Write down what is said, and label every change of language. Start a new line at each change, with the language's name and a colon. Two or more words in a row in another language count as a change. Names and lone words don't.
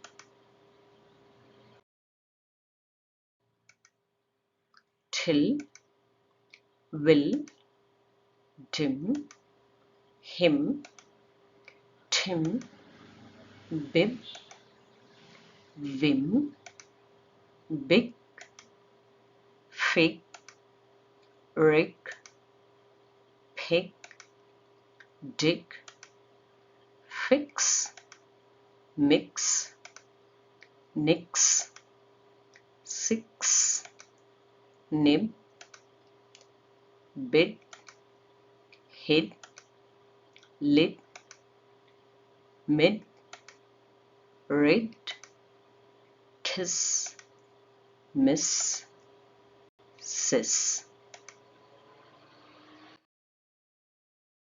English: till, will, dim, him, Tim, bib, vim, big, fig, rig, pig, dig, fix, mix, nix, six, nib, bid, hid, lid, mid, rid, kiss, miss, sis.